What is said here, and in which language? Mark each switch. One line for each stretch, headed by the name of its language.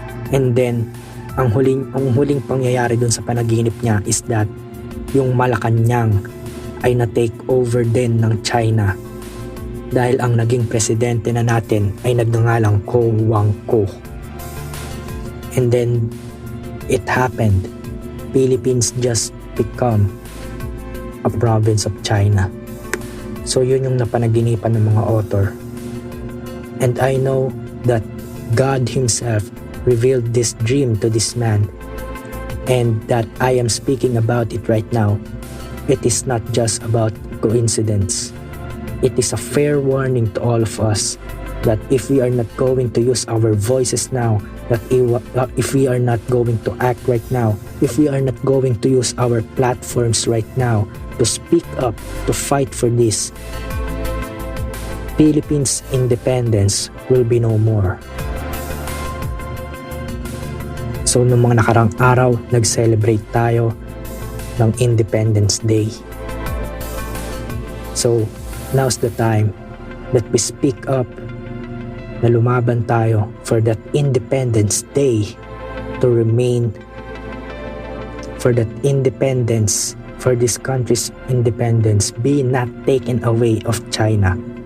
English: And then
Filipino: ang huling pangyayari dun sa panaginip niya
English: is that
Filipino: yung Malacanang ay na-take over din ng China, dahil ang naging presidente na natin ay nagngangalang Ko Wang Ko.
English: And then it happened. Philippines just become a province of China.
Filipino: So yun yung napanaginipan ng mga author.
English: And I know that God Himself revealed this dream to this man, and that I am speaking about it right now. It is not just about coincidence. It is a fair warning to all of us that if we are not going to use our voices now, that if we are not going to act right now, if we are not going to use our platforms right now to speak up, to fight for this, Philippines' independence will be no more.
Filipino: So noong mga nakarang araw, nag-celebrate tayo ng Independence Day.
English: So now's the time that we speak up,
Filipino: na lumaban tayo
English: for that Independence Day to remain, for that independence, for this country's independence be not taken away of China.